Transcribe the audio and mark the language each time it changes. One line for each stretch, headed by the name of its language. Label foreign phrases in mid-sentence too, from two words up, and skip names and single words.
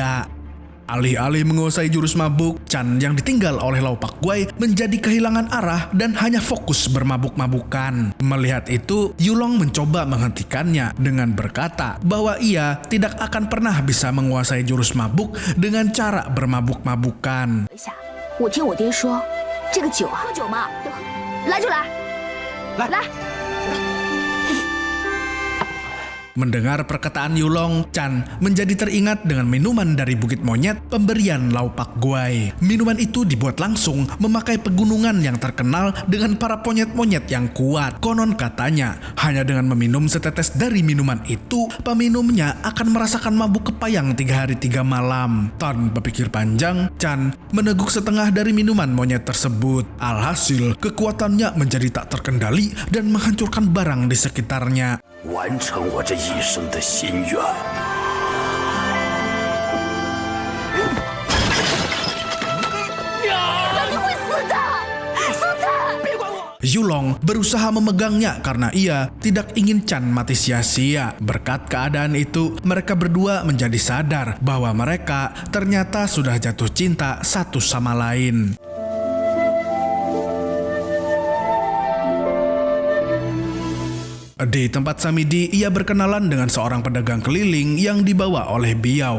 Indonesian: Alih-alih menguasai jurus mabuk, Chan yang ditinggal oleh Lau Pak Guai menjadi kehilangan arah dan hanya fokus bermabuk-mabukan. Melihat itu, Yulong mencoba menghentikannya dengan berkata bahwa ia tidak akan pernah bisa menguasai jurus mabuk dengan cara bermabuk-mabukan.
Chinese: 我听我爹说，这个酒啊，喝酒嘛，来就来，来。
Indonesian: Mendengar perkataan Yulong, Chan menjadi teringat dengan minuman dari Bukit Monyet pemberian Lau Pak Guai. Minuman itu dibuat langsung memakai pegunungan yang terkenal dengan para monyet-monyet yang kuat. Konon katanya, hanya dengan meminum setetes dari minuman itu, peminumnya akan merasakan mabuk kepayang 3 hari 3 malam. Tanpa pikir panjang, Chan meneguk setengah dari minuman monyet tersebut. Alhasil, kekuatannya menjadi tak terkendali dan menghancurkan barang di sekitarnya.
Chinese: 完成我这一生的心愿。你会死的，苏灿！别管我。
Indonesian: Yulong berusaha memegangnya karena ia tidak ingin Chan mati sia-sia. Berkat keadaan itu, mereka berdua menjadi sadar bahwa mereka ternyata sudah jatuh cinta satu sama lain. Di tempat Samidi, ia berkenalan dengan seorang pedagang keliling yang dibawa oleh Biao.